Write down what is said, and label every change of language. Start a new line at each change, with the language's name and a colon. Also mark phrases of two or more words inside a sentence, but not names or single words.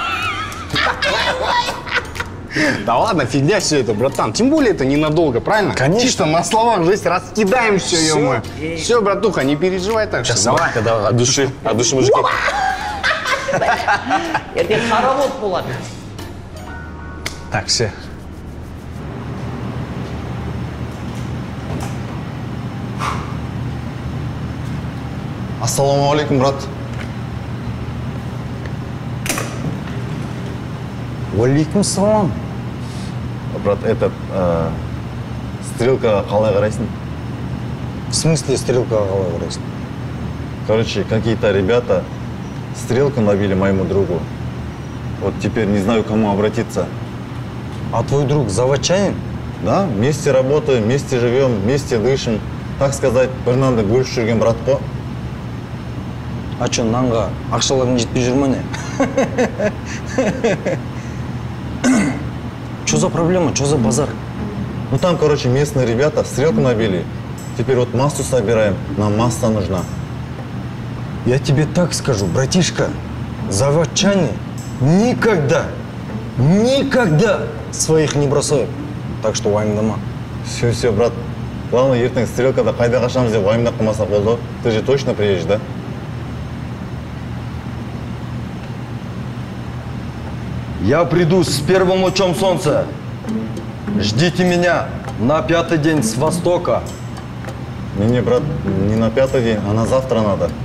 Russian: Да ладно, фигня все это, братан. Тем более это ненадолго, правильно? Конечно. Чисто на словах жесть раскидаем все, ё-моё. Все, братуха, не переживай так. Сейчас, давай. когда от души мужики. Это хоровод была. Так, все.
Arabic: السلام عليكم, брат. وعليكم السلام.
Kazakh: Брат, стрелка қалай қарайсың?
Russian: В смысле стрелка голова выросла? Короче, какие-то ребята стрелку набили моему другу. Вот теперь не знаю, к кому обратиться. А твой друг заводчанин? Да, вместе работаем, вместе живем, вместе дышим. Так сказать,
Kazakh: бір нанды бөлісіп жүрген брат қой.
Russian: А что,
Kazakh: нанға ақшаларың жетпей жүр ме не?
Russian: Что за проблема, что за базар? Ну там, короче, местные ребята стрелку набили. Теперь вот массу собираем, нам масса нужна. Я тебе так скажу, братишка, заводчане никогда своих не бросают. Так что уайымдама. Все, брат. Главное,
Kazakh: ертең стрелкада қайда қашамыз деп уайымдап қалмасақ болды.
Russian: Ты же точно приедешь, да? Я приду с первым лучом солнца. Ждите меня на 5-й день с востока. Не, брат, не на 5-й день, а на завтра надо.